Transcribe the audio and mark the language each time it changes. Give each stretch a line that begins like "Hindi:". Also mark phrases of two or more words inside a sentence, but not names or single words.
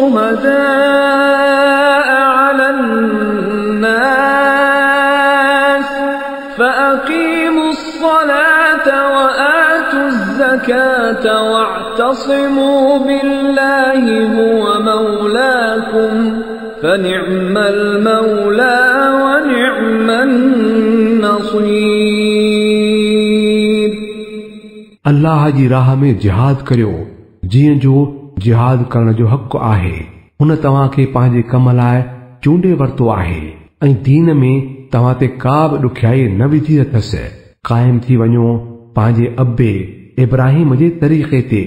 Arabic: شهداء على الناس فأقيموا الصلاة وآتوا الزكاة واعتصموا بالله هو مولاكم فنعم المولى ونعم النصير.
Sindhi: अल्लाह जी राह में जिहाद करियो जीअं जो जिहाद करण जो हक़ आहे। हुन तव्हां खे पंहिंजे कम लाइ चूंडे वरितो आहे ऐं दीन में तव्हां ते का बि ॾुखियाई न विधी अथसि। क़ाइम थी वञो पंहिंजे अब्बे इब्राहिम जे तरीक़े ते।